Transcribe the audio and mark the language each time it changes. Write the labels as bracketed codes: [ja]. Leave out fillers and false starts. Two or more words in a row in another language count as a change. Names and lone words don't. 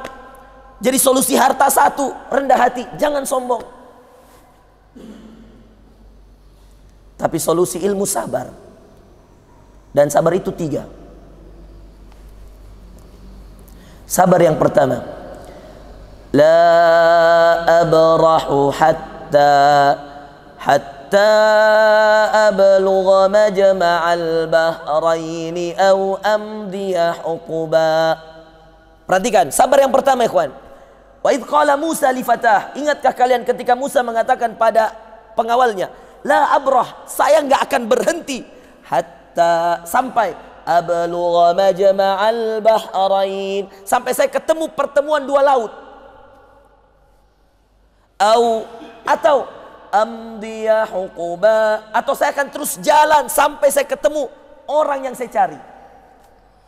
[id] Jadi solusi harta 1, rendah hati, jangan sombong. Tapi solusi ilmu, sabar. Dan sabar itu 3. Sabar yang pertama, [ar] لا أبرح حتى أبلغ مجمع البحرين أو أمضي حقبا. [id] Perhatikan, sabar yang pertama, ikhwan. [ar] وإذ قال موسى لفتاه, [id] ingatkah kalian ketika Musa mengatakan pada pengawalnya, [ar] لا أبرح, [id] saya enggak akan berhenti hatta, sampai [ar] أبلغ مجمع البحرين, [id] sampai saya ketemu pertemuan 2 laut. Atau [ar] أمضي حقبا, [id] atau saya akan terus jalan sampai saya ketemu orang yang saya cari.